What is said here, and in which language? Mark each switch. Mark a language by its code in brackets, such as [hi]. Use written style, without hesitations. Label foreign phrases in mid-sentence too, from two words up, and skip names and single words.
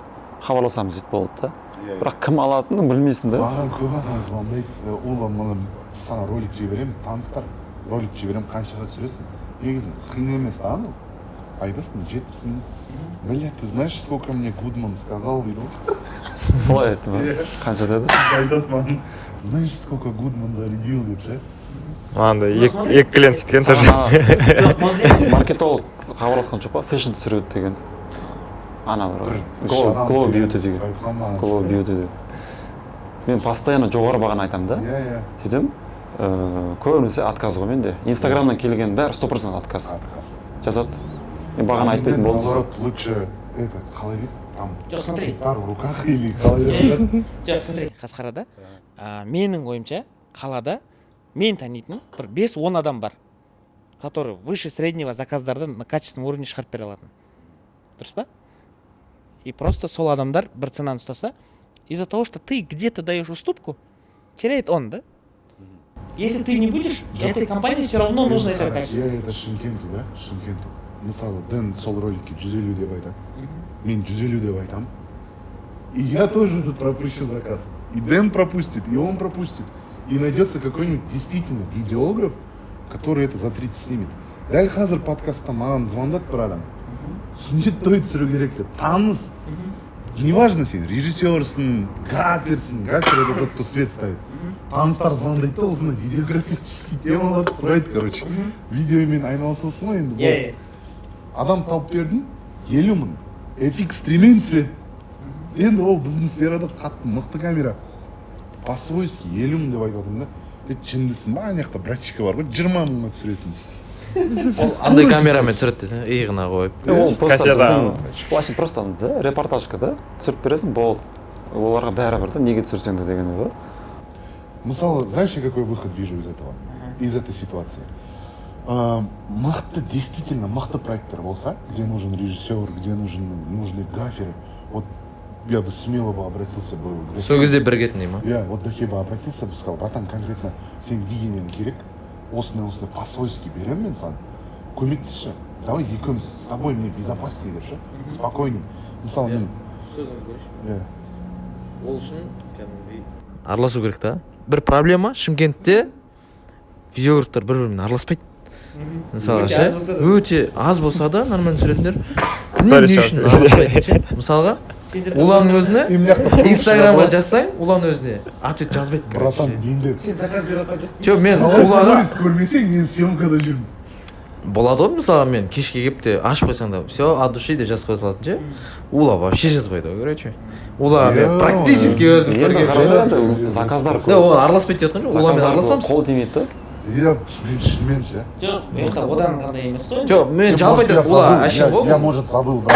[kk] Хабарласамыз дейді болды да. Бірақ кім алатынын білмейсің да. Маған көп адам звондайды, Ула, маған саған ролик жіберемін, таныстар, ролик жіберемін, қаншаға түсіресің? Негізінде қиын емес, анау. Айтасың, 70 мың. [ru] Блядь, ты знаешь, сколько мне Гудман сказал, или? [kk] Солай айтты ма? Қанша деді? Айтады маған, [ru] знаешь, сколько Гудман зарядил, [kk] деп ше? Маған да екі клиент сөйткен тоже. Маркетолог хабарласқан жоқ па? Фэшн түсіреді деген. Ана бір Glow Beauty деген. Glow Beauty деген. Мен постоянно жоғары бағаны айтамын да. Сөйтем, көбінесе отказ ғой менде. Инстаграмнан келген бәрі 100% отказ. Жазады. Мен бағаны айтпайтын болдым. [ru] Наоборот, лучше это, [kk] қалай дейді? Там, Жоқ, [ru] смотри. гитар в руках или [kk] қалай дейді? Жоқ, смотри, Қасқарада, менің ойымша, қалада мен танитын бір 5-10 адам бар, [ru] который выше среднего заказдарды на качественном уровне [kk] шығарып бере алатын. Дұрыс па? [ru] И просто [kk] сол адамдар бір ценаны ұстаса, [ru] из-за того, что ты где-то даешь уступку, теряет он, да? Если ты не будешь, для этой компании все равно нужно это качество. Я это Шымкенту, да? Шымкенту. [kk] Мысалы, Дэн сол роликке 150 деп айтады. Мен 150 деп айтам. [ru] И я тоже тут пропущу заказ. И Дэн пропустит, и он пропустит. И найдется какой-нибудь действительно видеограф, который это за 30 снимет. [kk] дәл қазір подкастта маған звондады бір адам, сүннет той түсіру керек деп, таныс. Неважно сен режиссерсың, гаферсің, [ru] гафер это тот, кто свет ставит. [kk] Таныстар звондайды да, осындай видеографический темаларды сұрайды, короче. Видеомен айналысасың ғой енді. Адам тауып бердің, 50 мың. FX стриммен түсіреді. Енді ол біздің сферада қатты мықты камера. По-свойски 50 мың деп айтып отырмын да. Шындысың ба, ана жақта братчика бар ғой, 20 мыңға түсіретін. ол андай камерамен түсіреді десең иығына қойып. Ол Кассета. [ru] просто просто [kk] да, репортажка да, түсіріп бересің, болды. Оларға бәрібір да, неге түсірсең де дегені да. Мысалы, [ru] знаешь, я какой выход вижу из этого, из этой ситуации? [kk] Мықты, действительно мықты проекттер болса, [ru] где нужен режиссер, где нужны гаферы, вот я бы смело бы обратился бы. [kk] Сол кезде бірігетін дей ма? [ru] Я вот Дахи бы обратился бы, сказал, братан, конкретно [kk] сен видениең керек, осындай по-свойски беремін мен саған, көмектесші. [ru] Давай екеуміз с тобой, мне безопаснее [kk] деп ше, [ru] спокойней. [kk] Мысалы мен сөзіңді көрші. иә. Ол үшін кәдімгідей араласу керек та. Бір проблема Шымкентте видеографтар бір-бірімен араласпайды. Мысалы ше, өте аз болса да нормально түсіретіндер. Не үшін араласпайды ше? Мысалға Уланның өзіне Инстаграмға жазсаң, Уланның өзіне ответ жазбайды. Братан, менде Сен заказ беріп жатқан Жоқ, мен қалай Улаға сторис көрмесең, мен съемкада жүрмін. болады ғой, мысалы мен кешке келіп те ашып қойсаң да, [ru] все, от души [kk] деп жазып қоя салатын ше. Ула вообще жазбайды ғой, короче. Ула мен практически өзім Енді көргенмін. қараса, заказдар Да, ол араласпайды деп жатқан жоқ, Уламен араласамыз. қол тимейді да. Я шынымен ше. жоқ это одан қандай емес қой. Жоқ, мен жалпы айтамын, Ула әшін ғой. [ru] Я может забыл, брат.